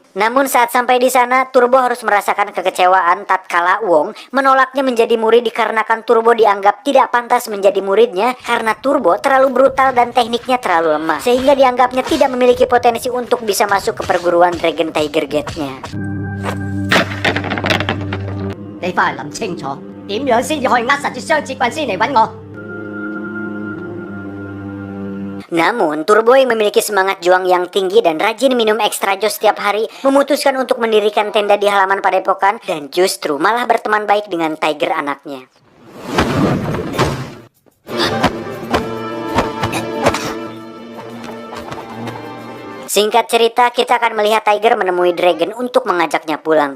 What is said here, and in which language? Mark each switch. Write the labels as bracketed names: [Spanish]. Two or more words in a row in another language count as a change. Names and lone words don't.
[Indonesian] Namun saat sampai di sana, Turbo harus merasakan kekecewaan tatkala Wong menolaknya menjadi murid dikarenakan Turbo dianggap tidak pantas menjadi muridnya karena Turbo terlalu brutal dan tekniknya terlalu lemah sehingga dianggapnya tidak memiliki potensi untuk bisa masuk ke perguruan Dragon Tiger Gate-nya. [Cantonese] 你翻嚟諗清楚，點樣先至可以扼實住雙節棍先嚟揾我？ [Indonesian] Namun, Turbo yang memiliki semangat juang yang tinggi dan rajin minum extra jos setiap hari, memutuskan untuk mendirikan tenda di halaman padepokan dan justru malah berteman baik dengan Tiger anaknya. Singkat cerita, kita akan melihat Tiger menemui Dragon untuk mengajaknya pulang.